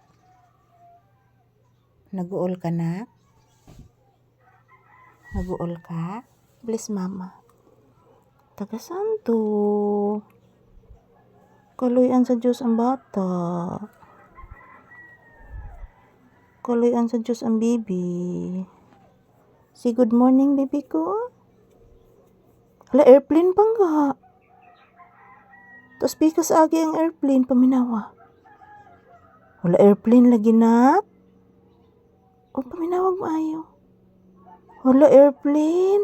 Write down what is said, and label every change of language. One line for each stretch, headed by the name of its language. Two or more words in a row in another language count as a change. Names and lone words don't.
Cebuano: Naguol ka na? Naguol ka? Bless mama. Taga santo. Kaluyan sa Diyos ang bata. Kaluyan sa Diyos ang baby.
English: Say good morning, baby ko.
Cebuano: Hala, airplane pang ga. Tapos pikas agi ang airplane, paminawa. Wala airplane lagi na. O, paminawag maayo. Wala airplane.